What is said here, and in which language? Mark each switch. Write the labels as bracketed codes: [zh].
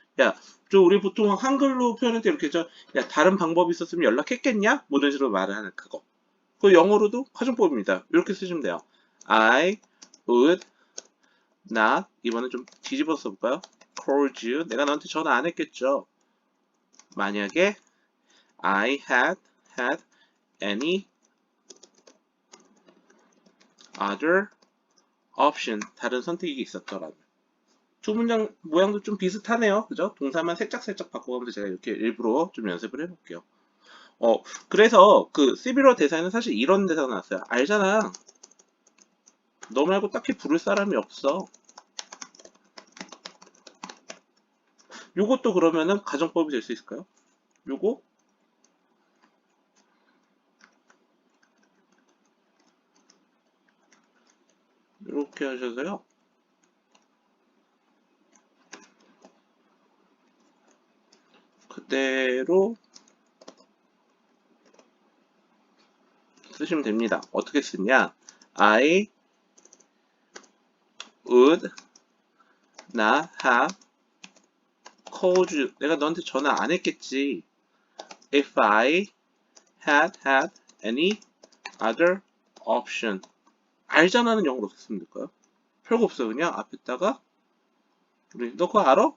[ko] 야, 우리 보통 한글로 표현할 때 이렇게 야, 다른 방법이 있었으면 연락했겠냐? 뭐 이런 식으로 말을 하는 그거. 그 영어로도 가정법입니다. 이렇게 쓰시면 돼요. [en] I would not, [ko] 이번엔 좀 뒤집어서 써볼까요? [en] called you. [ko] 내가 너한테 전화 안 했겠죠. 만약에 [en] I had any other option, [ko] 다른 선택이 있었더라면. 두 문장 모양도 좀 비슷하네요. 그죠? 동사만 살짝살짝 바꿔가면서 제가 이렇게 일부러 좀 연습을 해볼게요. 그래서 그 시빌러 대사에는 사실 이런 대사가 나왔어요. 알잖아. 너 말고 딱히 부를 사람이 없어. 요것도 그러면은 가정법이 될 수 있을까요? 요거? 이렇게 하셔서요. 그대로 쓰시면 됩니다. 어떻게 쓰냐? [en] I would not have called you. [ko] 내가 너한테 전화 안 했겠지. [en] If I had any other option. [ko] 알잖아는 영어로 어떻게 쓰면 될까요? 별거 없어요. 그냥 앞에다가 우리 너 그거 알아?